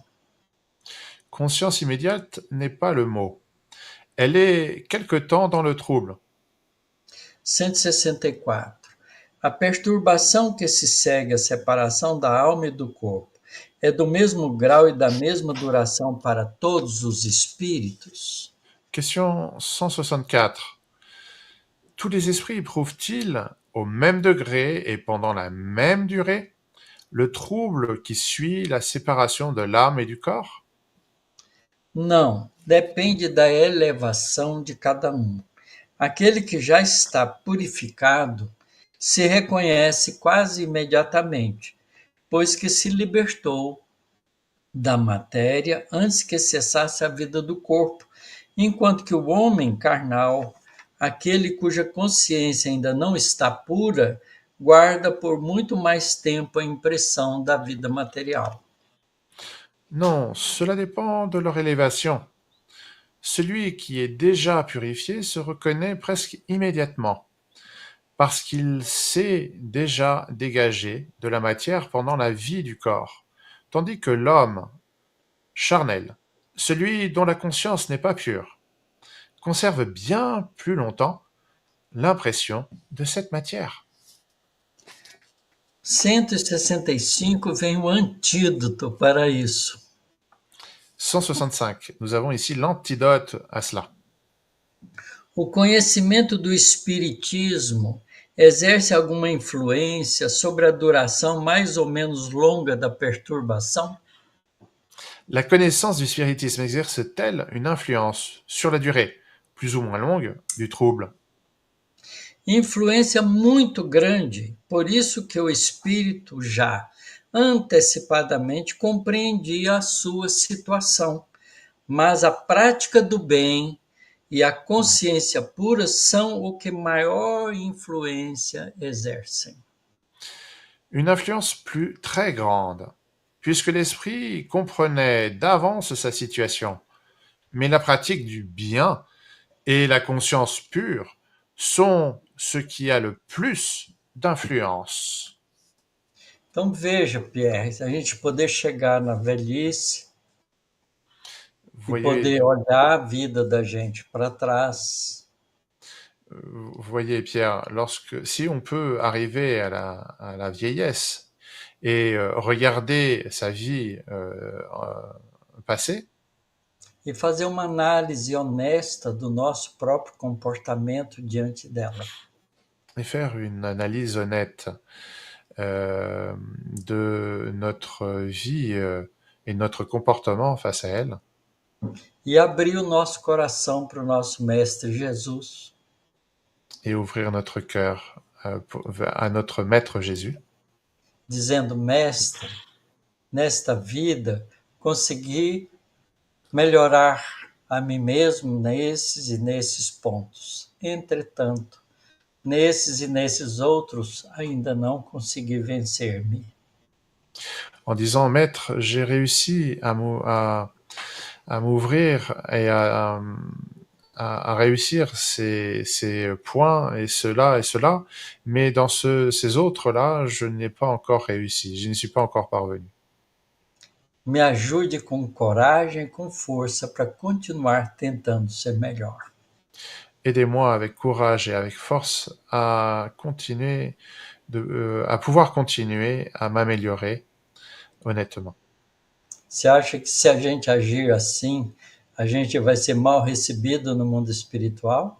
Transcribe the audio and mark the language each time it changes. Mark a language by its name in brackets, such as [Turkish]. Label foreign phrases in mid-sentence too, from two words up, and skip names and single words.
[French] Conscience immédiate n'est pas le mot. Elle est quelque temps dans le trouble. 164. [Portuguese] A perturbação que se segue à separação da alma e do corpo é do mesmo grau e da mesma duração para todos os espíritos? [French] Question 164. Tous les esprits éprouvent-ils au même degré et pendant la même durée le trouble qui suit la séparation de l'âme et du corps? [Portuguese] Não, depende da elevação de cada um. Aquele que já está purificado se reconhece quase imediatamente, pois que se libertou da matéria antes que cessasse a vida do corpo, enquanto que o homem carnal, aquele cuja consciência ainda não está pura, guarda por muito mais tempo a impressão da vida material. [French] Non, cela dépend de leur élévation. Celui qui est déjà purifié se reconnaît presque immédiatement, parce qu'il s'est déjà dégagé de la matière pendant la vie du corps, tandis que l'homme charnel, celui dont la conscience n'est pas pure, conserve bien plus longtemps l'impression de cette matière. [Portuguese] 165 vem o antídoto para isso. 165. [French] Nous avons ici l'antidote à cela. [Portuguese] O conhecimento do espiritismo exerce alguma influência sobre a duração mais ou menos longa da perturbação? [French] La connaissance du spiritisme exerce-t-elle une influence sur la durée, plus ou moins longue, du trouble? [Portuguese] Influência muito grande, por isso que o espírito já antecipadamente compreendia a sua situação, mas a prática do bem e a consciência pura são o que maior influência exercem. [French] Une influence plus très grande, puisque l'esprit comprenait d'avance sa situation. Mais la pratique du bien et la conscience pure sont ce qui a le plus d'influence. [Portuguese] Então veja, Pierre, se a gente poder chegar na velhice e poder olhar a vida da gente para trás. [French] Vous voyez, Pierre, si on peut arriver à la vieillesse et regarder sa vie passée, [Portuguese] e fazer uma análise honesta do nosso próprio comportamento diante dela. [French] Et faire une analyse honnête de notre vie et notre comportement face à elle. [Portuguese] E abrir o nosso coração para o nosso Mestre Jesus. [French] Et ouvrir notre cœur à notre Maître Jésus. [Portuguese] Dizendo, Mestre, nesta vida, consegui melhorar a mim mesmo nesses e nesses pontos. Entretanto, nesses e nesses outros ainda não consegui vencer-me. [French] En disant, Maître, j'ai réussi à m'ouvrir et à réussir ces points et cela, mais dans ces autres-là, je n'ai pas encore réussi, je n'y suis pas encore parvenu. [Portuguese] Me ajude com coragem e com força para continuar tentando ser melhor. [French] Aidez-moi avec courage et avec force à continuer à pouvoir continuer à m'améliorer honnêtement. [Portuguese] Você acha que se a gente agir assim, a gente vai ser mal recebido no mundo espiritual?